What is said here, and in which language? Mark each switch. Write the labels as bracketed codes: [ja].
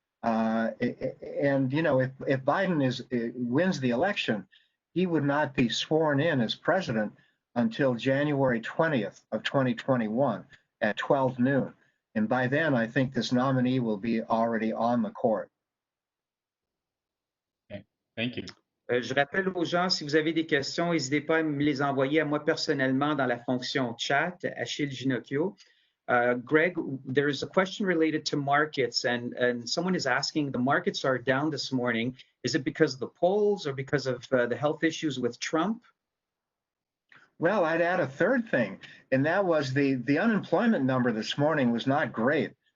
[en] And if Biden wins the election, he would not be sworn in as president until January 20th of 2021 at 12 noon. And by then, I think this nominee will be already on the court. Okay, thank you. [fr] Je rappelle aux gens, si vous avez des questions, n'hésitez pas à me les envoyer à moi personnellement dans la fonction chat, Achille Ginocchio. [en] Greg, there's a question related to markets, and someone is asking, the markets are down this morning. Is it because of the polls or because of the health issues with Trump? Well, I'd add a third thing, and that was the unemployment number this morning was not great.